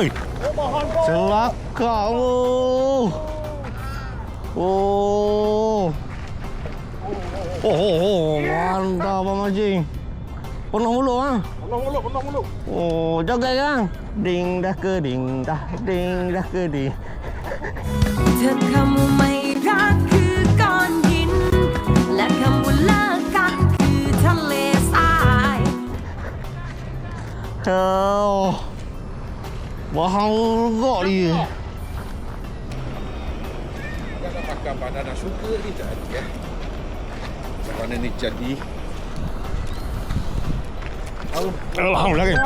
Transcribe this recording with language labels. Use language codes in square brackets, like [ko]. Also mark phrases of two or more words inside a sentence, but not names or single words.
[ms] Celaka lu. Mantap Abang Majing. Penuh mulut ah. Penuh mulut. Jaga kan. Ding dah ke ding dah, ding dah ke ding. [th] เธอคำว่าไม่รักคือก้อนหินและคำว่าเลิกกันคือทะเลทราย [ms] Mahal juga dia. Jangan makan [en] banana sugar [ms] ni jadi Macam mana ni jadi? Alhamdulillah.